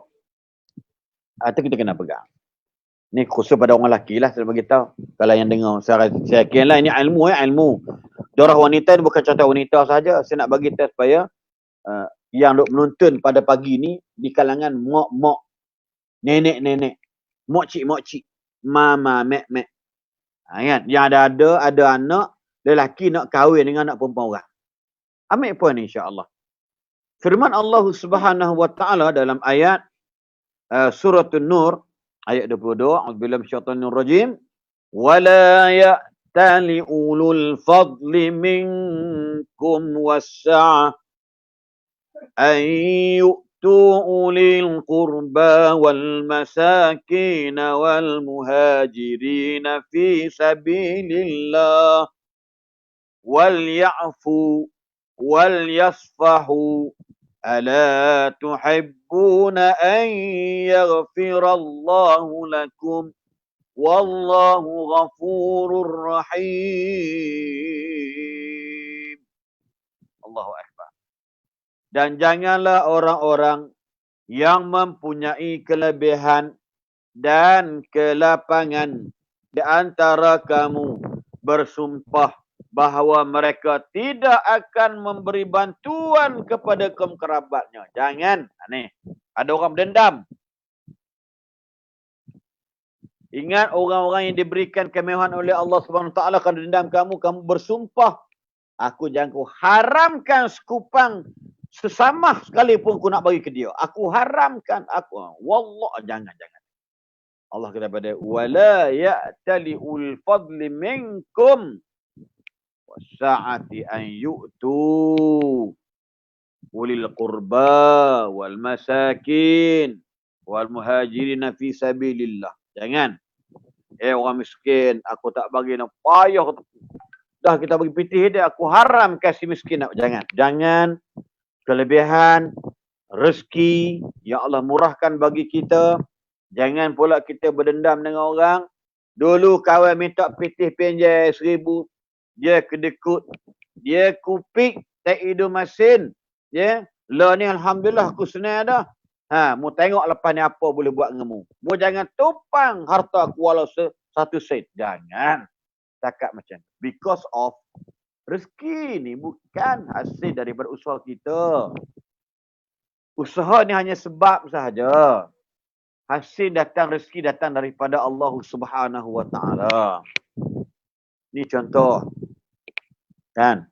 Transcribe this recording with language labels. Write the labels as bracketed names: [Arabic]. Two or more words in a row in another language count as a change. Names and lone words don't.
[Malay] Itu kita kena pegang. Ni khusus pada orang lelaki lah saya beritahu. Kalau yang dengar saya kira lah ini ilmu ilmu. Dorang wanita ni bukan contoh wanita saja. Saya nak bagi tahu supaya yang duk menonton pada pagi ni di kalangan mak-mak, nenek-nenek, mokcik-mokcik, mama, mek-mek. Kan? Yang ada anak lelaki nak kahwin dengan anak perempuan orang. Ambil poin ni [Arabic] إن شاء الله. [Malay] Firman Allah [Arabic] سبحانه وتعالى [Malay] dalam ayat surah An-Nur ayat 22, [Arabic] أعوذ بالله من الشيطان الرجيم. ولا يأتل أولو الفضل منكم والسعة أن يؤتوا أولي القربى والمساكين والمهاجرين في سبيل الله وليعفوا وليصفحوا ألا تحبون أن يغفر الله لكم والله غفور رحيم. الله أكبر. [Malay] Dan janganlah orang-orang yang mempunyai kelebihan dan kelapangan di antara kamu bersumpah bahawa mereka tidak akan memberi bantuan kepada kaum kerabatnya. Jangan. Ni, ada orang berdendam. Ingat orang-orang yang diberikan kemewahan oleh Allah [Arabic] سبحانه وتعالى [Malay] kalau dendam kamu bersumpah, aku jangan ku haramkan sekupang sesamah sekalipun aku nak bagi ke dia. Aku haramkan aku. Wallah, jangan. Allah kata pada [Arabic] ولا يأتل أولو الفضل منكم والسعة أن يؤتوا أولي القربى والمساكين والمهاجرين في سبيل الله. [Malay] Jangan. Orang miskin aku tak bagi nak payah. Dah kita bagi pitih dia, aku haram kasih miskin. Jangan. Kelebihan rezeki yang Allah murahkan bagi kita, jangan pula kita berdendam dengan orang. Dulu kawan minta pitih pinjai 1,000, dia kedekut, dia kupik, tak hidung masin. Ya, lah ni alhamdulillah aku senang dah. Mu tengok lepas ni apa boleh buat dengan mu. Mu jangan tupang harta aku walau 1 sen. Jangan. Cakap macam tu. [English] Because of [Malay] rezeki ni bukan hasil daripada usaha kita. Usaha ni hanya sebab sahaja. Hasil datang, rezeki datang daripada Allah [Arabic] سبحانه وتعالى. [Malay] Ni contoh. Kan?